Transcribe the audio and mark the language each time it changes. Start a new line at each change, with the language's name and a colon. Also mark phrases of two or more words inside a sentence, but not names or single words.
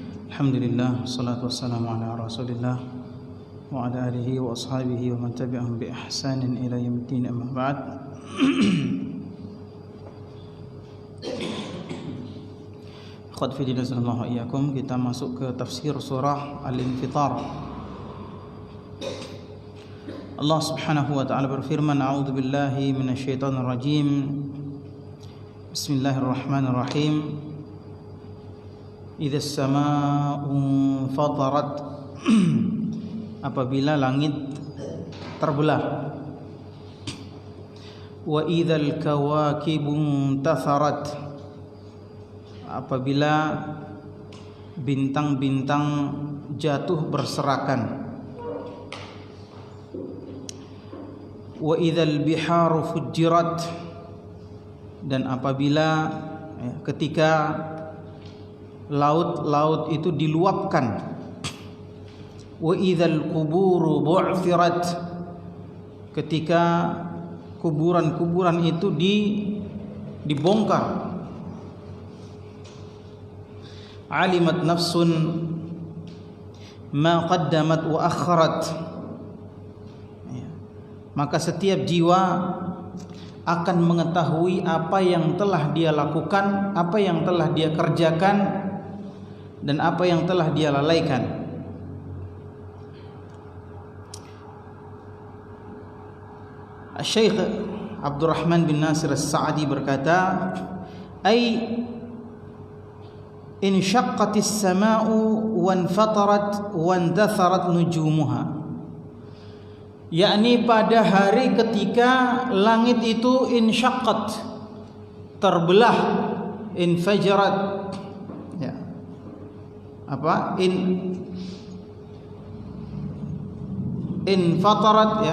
Arabic: الحمد لله، الصلاة والسلام على رسول الله وعلى آله وأصحابه ومن تبعهم بإحسان إلى يوم الدين, أما بعد. أخوات في الدين، صلى الله إياكم,
Indonesian: kita masuk ke tafsir surah Al-Infitar. Allah
Arabic: سبحانه وتعالى
Indonesian: berfirman,
Arabic: أعوذ بالله من الشيطان الرجيم. بسم الله الرحمن الرحيم. إذا السماء انفطرت,
Indonesian: apabila langit terbelah.
Arabic: وإذا الكواكب انتثرت,
Indonesian: apabila bintang-bintang jatuh berserakan.
Arabic: وإذا البحار فجرت,
Indonesian: dan apabila ketika laut-laut itu diluapkan.
Arabic: وإذا القبور بعثرت,
Indonesian: ketika kuburan-kuburan itu dibongkar.
Arabic: علمت نفس ما قدمت وأخرت,
Indonesian: maka setiap jiwa akan mengetahui apa yang telah dia lakukan, apa yang telah dia kerjakan, dan apa yang telah dia lalaikan. Syekh Abdurrahman bin Nasir As-Sa'di berkata,
Arabic: "أي انشقت السماء وانفطرت وانتثرت نجومها."
Indonesian: Yakni pada hari ketika langit itu insyaqqat, terbelah, infajarat, ya. Apa? Infatarat, ya.